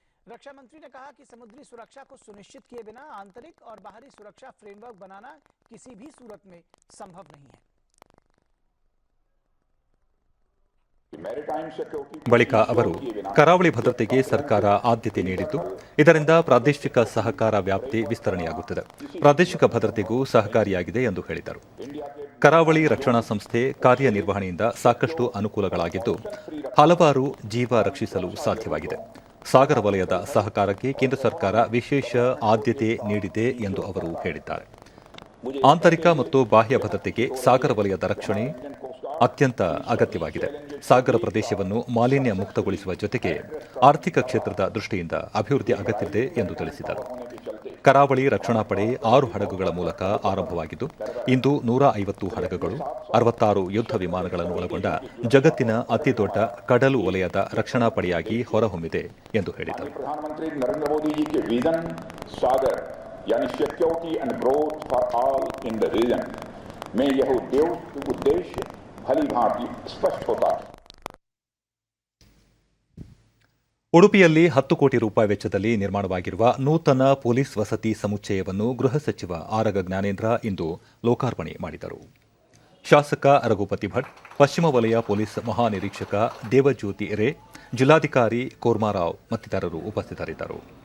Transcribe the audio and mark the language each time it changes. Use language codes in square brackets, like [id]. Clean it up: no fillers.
[hi] रक्षा मंत्री ने कहा कि समुद्री सुरक्षा को सुनिश्चित किए बिना आंतरिक और बाहरी सुरक्षा फ्रेमवर्क बनाना किसी भी सूरत में संभव नहीं है. [kn] ಬಳಿಕ ಅವರು ಕರಾವಳಿ ಭದ್ರತೆಗೆ ಸರ್ಕಾರ ಆದ್ಯತೆ ನೀಡಿದ್ದು, ಇದರಿಂದ ಪ್ರಾದೇಶಿಕ ಸಹಕಾರ ವ್ಯಾಪ್ತಿ ವಿಸ್ತರಣೆಯಾಗುತ್ತದೆ, ಪ್ರಾದೇಶಿಕ ಭದ್ರತೆಗೂ ಸಹಕಾರಿಯಾಗಿದೆ ಎಂದು ಹೇಳಿದರು. ಕರಾವಳಿ ರಕ್ಷಣಾ ಸಂಸ್ಥೆ ಕಾರ್ಯನಿರ್ವಹಣೆಯಿಂದ ಸಾಕಷ್ಟು ಅನುಕೂಲಗಳಾಗಿದ್ದು, ಹಲವಾರು ಜೀವ ರಕ್ಷಿಸಲು ಸಾಧ್ಯವಾಗಿದೆ. ಸಾಗರ ವಲಯದ ಸಹಕಾರಕ್ಕೆ ಕೇಂದ್ರ ಸರ್ಕಾರ ವಿಶೇಷ ಆದ್ಯತೆ ನೀಡಿದೆ ಎಂದು ಅವರು ಹೇಳಿದ್ದಾರೆ. ಆಂತರಿಕ ಮತ್ತು ಬಾಹ್ಯ ಭದ್ರತೆಗೆ ಸಾಗರ ವಲಯದ ರಕ್ಷಣೆ ಅತ್ಯಂತ ಅಗತ್ಯವಾಗಿದೆ. ಸಾಗರ ಪ್ರದೇಶವನ್ನು ಮಾಲಿನ್ಯ ಮುಕ್ತಗೊಳಿಸುವ ಜೊತೆಗೆ ಆರ್ಥಿಕ ಕ್ಷೇತ್ರದ ದೃಷ್ಟಿಯಿಂದ ಅಭಿವೃದ್ಧಿ ಅಗತ್ಯವಿದೆ ಎಂದು ತಿಳಿಸಿದರು. ಕರಾವಳಿ ರಕ್ಷಣಾ ಪಡೆ 6 ಹಡಗುಗಳ ಮೂಲಕ ಆರಂಭವಾಗಿದ್ದು ಇಂದು 150 ಹಡಗುಗಳು 66 ಯುದ್ಧ ವಿಮಾನಗಳನ್ನು ಒಳಗೊಂಡ ಜಗತ್ತಿನ ಅತಿದೊಡ್ಡ ಕಡಲು ವಲಯದ ರಕ್ಷಣಾ ಪಡೆಯಾಗಿ ಹೊರಹೊಮ್ಮಿದೆ ಎಂದು ಹೇಳಿದರು. [hi] प्रधानमंत्री नरेंद्र मोदी जी के विजन सागर यानी security and growth for all in the reason में यह उद्देश्य भली भांति स्पष्ट होता है. [kn] ಉಡುಪಿಯಲ್ಲಿ 10 ಕೋಟಿ ರೂಪಾಯಿ ವೆಚ್ಚದಲ್ಲಿ ನಿರ್ಮಾಣವಾಗಿರುವ ನೂತನ ಪೊಲೀಸ್ ವಸತಿ ಸಮುಚ್ಚಯವನ್ನು ಗೃಹ ಸಚಿವ ಆರಗ ಜ್ಞಾನೇಂದ್ರ ಇಂದು ಲೋಕಾರ್ಪಣೆ ಮಾಡಿದರು. ಶಾಸಕ ರಘುಪತಿ ಭಟ್, ಪಶ್ಚಿಮ ವಲಯ ಪೊಲೀಸ್ ಮಹಾನಿರೀಕ್ಷಕ ದೇವಜ್ಯೋತಿ ರೇ, ಜಿಲ್ಲಾಧಿಕಾರಿ ಕೋರ್ಮಾರಾವ್ ಮತ್ತಿತರರು ಉಪಸ್ಥಿತರಿದ್ದರು.